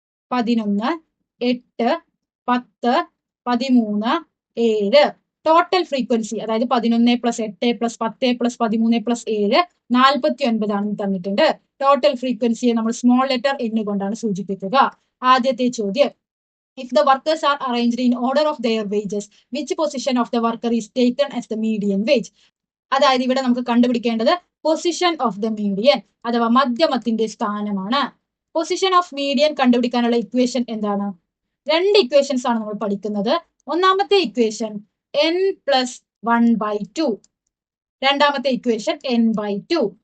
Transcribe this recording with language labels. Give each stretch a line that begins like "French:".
Malayalam: 11, 8, 10, 13, 7. Total frequency അതായത് 11 + 8 + 10 + 13 + 7 49 ആണെന്ന് തന്നിട്ടുണ്ട്. ടോട്ടൽ ഫ്രീക്വൻസിയെ നമ്മൾ സ്മോൾ ലെറ്റർ n കൊണ്ടാണ് സൂചിപ്പിക്കുക. ആദ്യത്തെ ചോദ്യം,
English: if the workers are arranged in order of their wages, which position of the worker is taken as the median wage?
Malayalam: അതായത് ഇവിടെ നമുക്ക് കണ്ടുപിടിക്കേണ്ടത് പൊസിഷൻ ഓഫ് ദ മീഡിയൻ അഥവാ മധ്യമത്തിന്റെ സ്ഥാനമാണ്. പൊസിഷൻ ഓഫ് മീഡിയൻ കണ്ടുപിടിക്കാനുള്ള ഇക്വേഷൻ എന്താണ്? 2 ഇക്വേഷൻസ് ആണ് നമ്മൾ പഠിക്കുന്നത്. ഒന്നാമത്തെ ഇക്വേഷൻ n+1/2, രണ്ടാമത്തെ ഇക്വേഷൻ n/2.